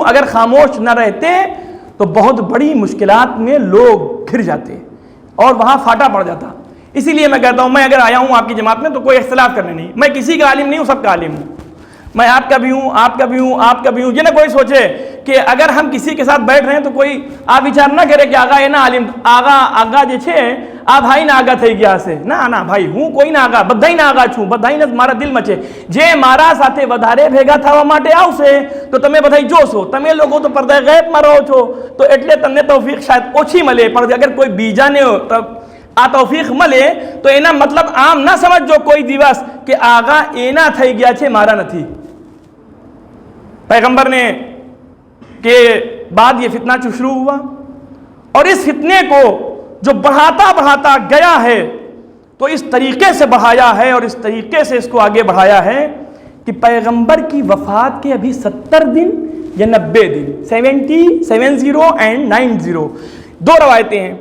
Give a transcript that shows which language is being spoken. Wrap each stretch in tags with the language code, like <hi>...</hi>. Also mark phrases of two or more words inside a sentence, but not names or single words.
<ur>اگر خاموش نہ رہتے تو بہت بڑی مشکلات میں لوگ گھر جاتے اور وہاں پھاٹا پڑ جاتا. اسی لیے میں کہتا ہوں, میں اگر آیا ہوں آپ کی جماعت میں تو کوئی اختلاف کرنے نہیں, میں کسی کا عالم نہیں ہوں, سب کا عالم ہوں, میں آپ کا بھی ہوں, آپ کا بھی ہوں, آپ کا بھی ہوں. یہ نہ کوئی سوچے کہ اگر ہم کسی کے ساتھ بیٹھ رہے ہیں تو کوئی آپ وچار نہ کرے کہ آگا یہ نہ عالم, آگا</ur> <gu>જે છે આ ભાઈ ના આગા થઈ ગયા છે. ના ભાઈ, હું કોઈ ના આગા, બધાય ના આગા છું, બધાયને મારા દિલમાં છે. જે મારા સાથે વધારે ભેગા થવા માટે આવશે તો તમે બધાય જોશો. તમે લોકો તો પડદા ગૈબમાં રહો છો તો એટલે તમને તૌફીક શાયદ ઓછી મળે, પણ અગર કોઈ બીજાને આ તૌફીક મળે તો એના મતલબ આમ ના સમજજો કોઈ દિવસ કે આગા એના થઈ ગયા છે, મારા નથી.</gu> <ur>پیغمبر نے کے بعد یہ فتنہ شروع ہوا اور اس فتنے کو جو بڑھاتا گیا ہے تو اس طریقے سے بڑھایا ہے اور اس طریقے سے اس کو آگے بڑھایا ہے کہ پیغمبر کی وفات کے ابھی 70 دن یا 90 دن 70 اینڈ 90 دو روایتیں ہیں.</ur>